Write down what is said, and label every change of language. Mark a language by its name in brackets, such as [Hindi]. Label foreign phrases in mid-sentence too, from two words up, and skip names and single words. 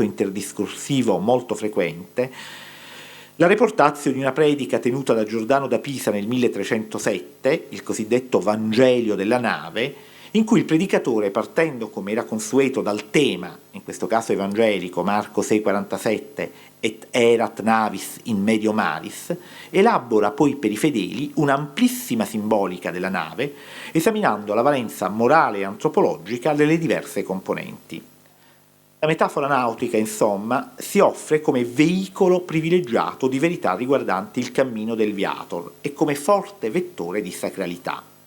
[Italian] interdiscorsivo molto frequente, la reportazio di una predica tenuta da Giordano da Pisa nel 1307, il cosiddetto Vangelio della nave, in cui il predicatore, partendo come era consueto dal tema, in questo caso evangelico, Marco 6,47, [Latin] et erat navis in medio maris, [Italian] elabora poi per i fedeli un'amplissima simbolica della nave, esaminando la valenza morale e antropologica delle diverse componenti. La metafora nautica, insomma, si offre come veicolo privilegiato di verità riguardanti il cammino del viator e come forte vettore di sacralità.